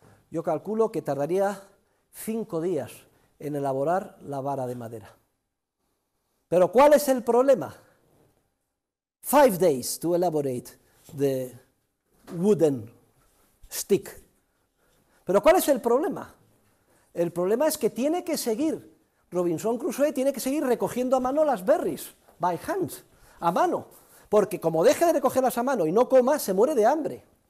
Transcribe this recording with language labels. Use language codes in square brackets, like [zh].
[es] Yo calculo que tardaría 5 días en elaborar la vara de madera. Pero ¿cuál es el problema? [en] 5 days to elaborate the wooden stick. [es] Pero ¿cuál es el problema? El problema es que tiene que seguir, Robinson Crusoe tiene que seguir recogiendo a mano las berries, [en] by hand, [es] a mano, porque como deje de recogerlas a mano y no coma, se muere de hambre.